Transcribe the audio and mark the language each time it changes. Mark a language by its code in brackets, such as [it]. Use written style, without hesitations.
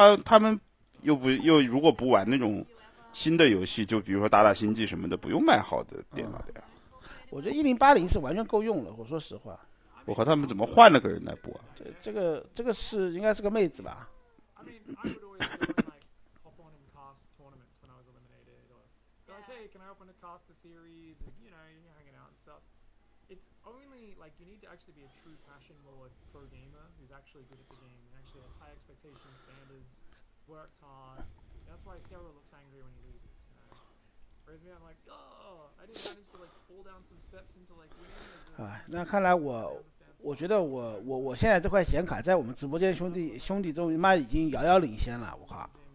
[zh] 他们又如果不玩那种新的游戏，就比如说打星际什么的，不用买好的电脑的呀。我觉得1080是完全够用了，我说实话。我靠，他们怎么换了个人来播啊？这个是应该是个妹子吧？ [en] I mean, I would always go and like hop on and cast tournaments when I was eliminated, or like, hey, can I open a cast a series? And you know, you're hanging out and stuff. It's only like you need to actually be a true passion lord pro gamer who's actually good at the game and actually has high expectations, standards, works hard. That's why Sarah looks angry when he loses. You know? Whereas me, I'm like, oh, I didn't manage to like fall down some steps into like winning. [zh] 啊，那看来我觉得我现在这块显卡在我们直播间兄弟中，妈已经遥遥领先了，我靠！